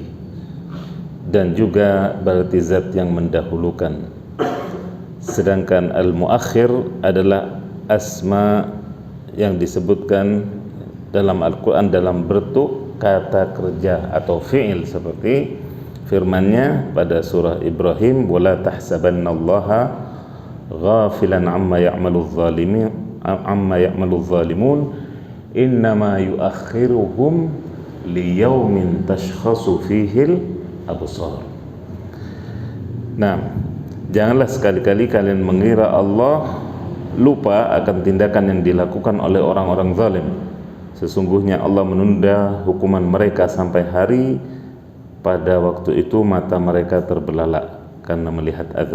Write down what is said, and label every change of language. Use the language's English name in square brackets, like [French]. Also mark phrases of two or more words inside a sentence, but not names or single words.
[Indonesian] Dan juga berarti zat yang mendahulukan. Sedangkan al-muakhir adalah asma yang disebutkan dalam Al-Quran dalam bentuk kata kerja atau fi'il, seperti firman-Nya pada surah Ibrahim, [Arabic] ولا تحسبن الله غافلا عما يعمل الظالمون إنما يؤخرهم ليوم تشخص فيه الأبصار. [Indonesian] Nah, janganlah sekali-kali kalian mengira Allah lupa akan tindakan yang dilakukan oleh orang-orang zalim. Sesungguhnya Allah menunda hukuman mereka sampai hari pada waktu itu mata mereka terbelalak karena melihat azab.